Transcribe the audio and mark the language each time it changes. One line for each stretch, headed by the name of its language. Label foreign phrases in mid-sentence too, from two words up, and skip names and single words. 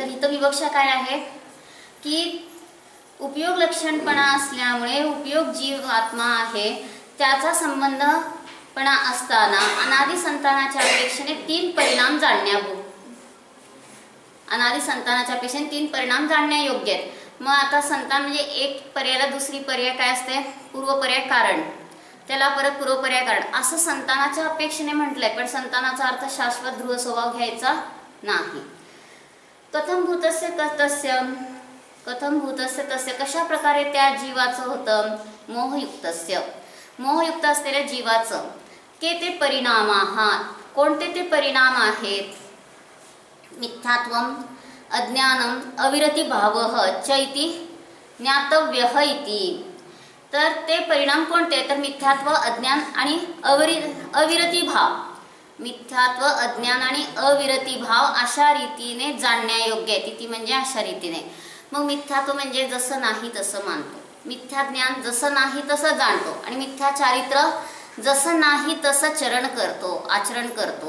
Marathi: तर इथं विवक्षा काय आहे की उपयोग लक्षणपणा असल्यामुळे उपयोग जीव आत्मा आहे त्याचा संबंधपणा असताना अनादि संतानाच्या अपेक्षेने 3 परिणाम अनादि संतानाच्या अपेक्षेने 3 परिणाम जाणण्यायोग्य आहेत. मग आता संतान म्हणजे एक पर्यायाला दुसरी पर्याय काय असते पूर्वपर्याय कारण त्याला परत पूर्वपर्याय कारण असं संतानाच्या अपेक्षेने म्हटलंय. पण संतानाचा अर्थ शाश्वत ध्रुव स्वभाव घ्यायचा नाही.
Sanskrit: कथम भूतस्य तस्य
Marathi: कशा प्रकारे त्या जीवाचं होतं मोहयुक्त असलेल्या जीवाचं के ते परिणाम कोणते ते परिणाम आहेत
Sanskrit: मिथ्यात्वम अज्ञानम अविरती भावः च इति ज्ञातव्यः इति.
Marathi: तर ते परिणाम कोणते तर मिथ्यात्व अज्ञान आणि अविरती भाव. मिथ्यात्व अज्ञान आणि अविरती भाव अशा रीतीने जाणण्यायोग्य आहे. ती म्हणजे अशा रीतीने. मग मिथ्यात्व म्हणजे जसं नाही तसं मानतो, मिथ्या ज्ञान जसं नाही तसं जाणतो आणि मिथ्या चारित्र जसं नाही तसं आचरण करतो.